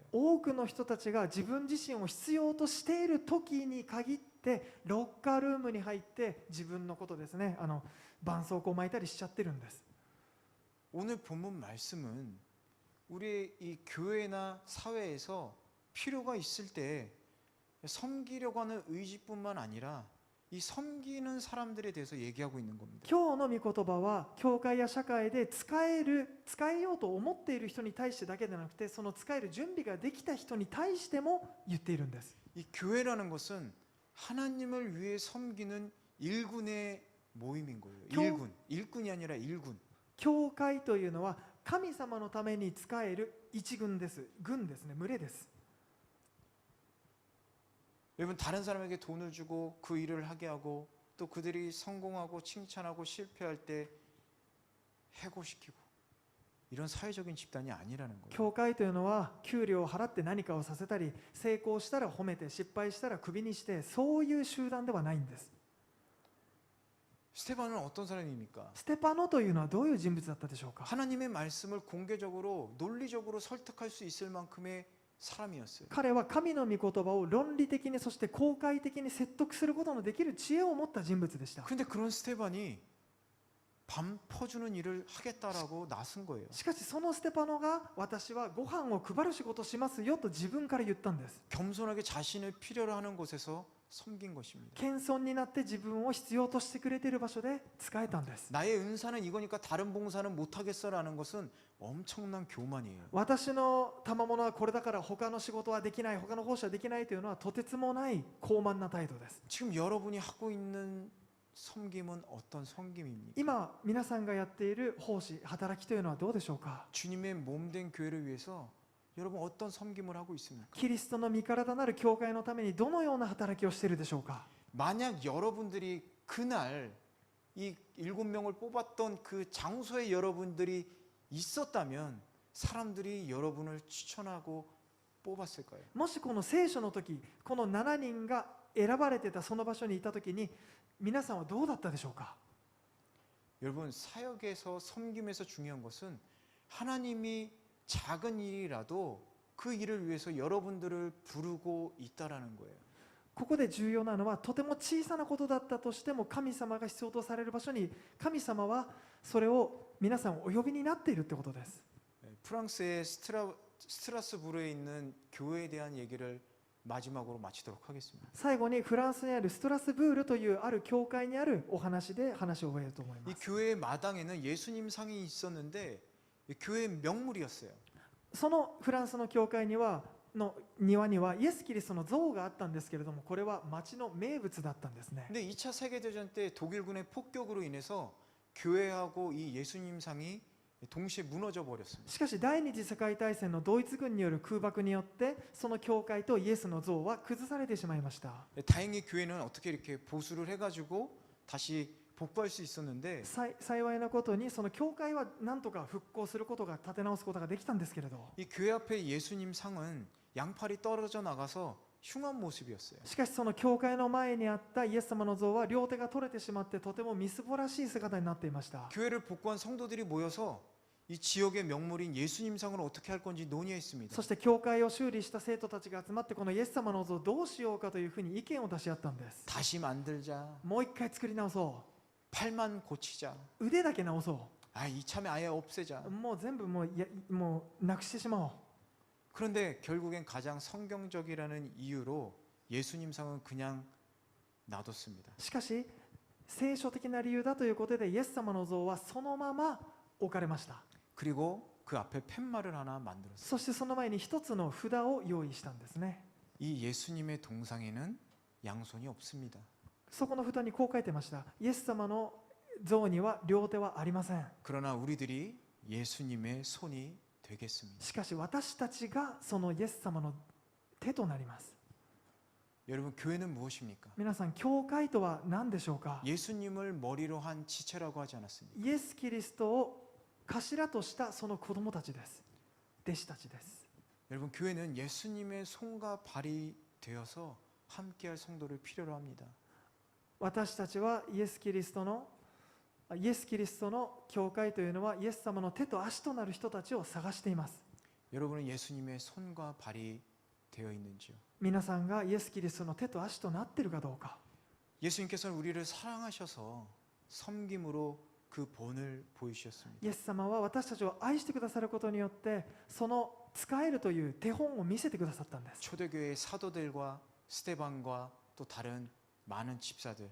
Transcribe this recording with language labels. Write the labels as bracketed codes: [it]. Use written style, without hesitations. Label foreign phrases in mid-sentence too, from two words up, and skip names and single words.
[ja] 多くの人たちが自分自身を必要としている時に限ってロッカールームに入って自分のことですね、絆創膏を巻いたりしちゃってるんです。 [ko] 오늘 본문 말씀은 우리 이 교회나 사회에서 필요가 있을 때 섬기려고 하는 의지뿐만 아니라 이 섬기는 사람들에 대해서 얘기하고 있는 겁니다. [ja] 今日の御言葉は教会や社会で使えようと思っている人に対してだけでなくて、その使える準備ができた人に対しても言っているんです。 [ko] 이 교회라는 것은 하나님을 위해 섬기는 일군의 모임인 거예요. 일군이 아니라 일군. [ja] 教会というのは神様のために使える一軍です。軍ですね、群れです。 [ko] 여러분 다른 사람에게 돈을 주고 그 일을 하게 하고 또 그들이 성공하고 칭찬하고 실패할 때 해고시키고 이런 사회적인 집단이 아니라는 거예요. [ja] 教会というのは給料を払って何かをさせたり、成功したら褒めて失敗したらクビにして、そういう集団ではないんです。 [ko] 스테반은 어떤 사람입니까? [ja] ステパノというのはどういう人物だったでしょうか。 [ko] 하나님의 말씀을 공개적으로 논리적으로 설득할 수 있을 만큼의 사람이었어요. [ja] 彼は神の御言葉を論理的に、そして公開的に説得することのできる知恵を持った人物でした。 [ko] 근데 그런 스테반이 밤 퍼주는 일을 하겠다라고 나선 거예요. [ja] しかしそのステパノが、私はご飯を配る仕事をしますよと自分から言ったんです。 [ko] 겸손하게 자신을 필요로 하는 곳에서 섬긴 것입니다. [ja] 謙遜になって自分を必要としてくれている場所で使えたんです。 [ko] 나의 은사는 이거니까 다른 봉사는 못하겠어라는 것은 엄청난 교만이에요. [ja] 私の賜物はこれだから他の仕事はできない、他の奉仕はできないというのはとてつもない高慢な態度です。 [ko] 지금 여러분이 하고 있는 섬김은 어떤 섬김입니까? [ja] 今皆さんがやっている奉仕、働きというのはどうでしょうか。 [ko] 주님의 몸된 교회를 위해서 여러분 어떤 섬김을 하고 있습니까? [ja] キリストの身体なる教会のためにどのような働きをしているでしょうか。 [ko] 만약 여러분들이 그날 이 7명을 뽑았던 그 장소에 여러분들이 있었다면 사람들이 여러분을 추천하고 뽑았을까요? [ja] もしこの聖書の時、この7人が選ばれてたその場所にいた時に皆さんはどうだったでしょうか。 [ko] 여러분 사역에서 섬김에서 중요한 것은 하나님이 작은 일이라도 그 일을 위해서 여러분들을 부르고 있다라는 거예요. [ja] ここで重要なのは、とても小さなことだったとしても神様が必要とされる場所に神様はそれを皆さんお呼びになっているってことです。 [ko] 프랑스의 스트라스부르에 있는 교회에 대한 얘기를 마지막으로 마치도록 하겠습니다. [ja] 最後にフランスにあるストラスブールというある教会にあるお話で話を終えようと思いま [ko] 이 [ja] す。 [ko] 교회의 마당에는 예수님 상이 있었는데 이 교회의 명물이었어요. [ja] そのフランスの教会にはの庭にはイエス・キリストの像があったんですけれども、これは町の名物だったんですね。 [ko] 근데 2차 세계대전 때 독일군의 폭격으로 인해서 교회하고 이 예수님 상이 동시에 무너져 버렸습니다. [ja] しかし第二次世界大戦のドイツ軍による空爆によってその教会とイエスの像は崩されてしまいました。 [ko] 다행히 교회는 어떻게 이렇게 보수를 해가지고 다시 복구할 수 있었는데 [ja] 幸いなことにその教会は何とか復興することが、立て直すことができたんですけれど、 [ko] 이 교회 앞에 예수님 상은 양팔이 떨어져 나가서 흉한 모습이었어요. [ja] しかしその教会の前にあったイエス様の像は両手が取れてしまってとてもみすぼらしい姿になっていました。 [ko] 교회를 복구한 성도들이 모여서 이 지역의 명물인 예수님 상을 어떻게 할 건지 논의했습니다. [ja] そして教会を修理した生徒たちが集まってこのイエス様の像をどうしようかというふうに意見を出し合ったんです。 [ko] 다시 만들자. [ja] もう一回作り直そ [ko] 팔만 고치자. [ja] う、腕だけ直そ [ko] 아, 이참에 아예 없애자. [ja] う、もう全部もうなくしてしまおう。 [ko] 그런데 결국엔 가장 성경적이라는 이유로 예수님 상은 그냥 놔뒀습니다. [ja] しかし聖書的な理由だということでイエス様の像はそのまま置かれました。 [ko] 그리고 그 앞에 팻말을 하나 만들었어요. [ja] そしてその前に一つの札を用意したんですね。 [ko] 이 예수님의 동상에는 양손이 없습니다. [ja] そこの札にこう書いてました。イエス様の像には両手はありません。 [ko] 그러나 우리들이 예수님의 손이 되겠습니다. [ja] しかし私たちがそのイエス様の手となります。 [ko] 여러분 교회는 무엇입니까? [ja] 皆さん、教会とは何でしょうか。 [ko] 예수님을 머리로 한 지체라고 하지 않았습니까? [ja] イエス・キリストを頭としたその子供たちです。弟子たちです。 [ko] 여러분 교회는 예수님의 손과 발이 되어서 함께할 성도를 필요로 합니다. [ja] 私たちはイエス・キリストの教会というのはイエス様の手と足となる人たちを探しています。 [ko] 여러분은 예수님의 손과 발이 되어 있는지요? [ja] 皆さんがイエス・キリストの手と足となっているかどうか。 [ko] 예수님께서는 우리를 사랑하셔서 섬김으로 그 본을 보이셨습니다. [ja] イエス様は私たちを愛してくださることによってその使えるという手本を見せてくださったんです。 [ko] 초대교회의 사도들과 스데반과 또 다른 많은 집사들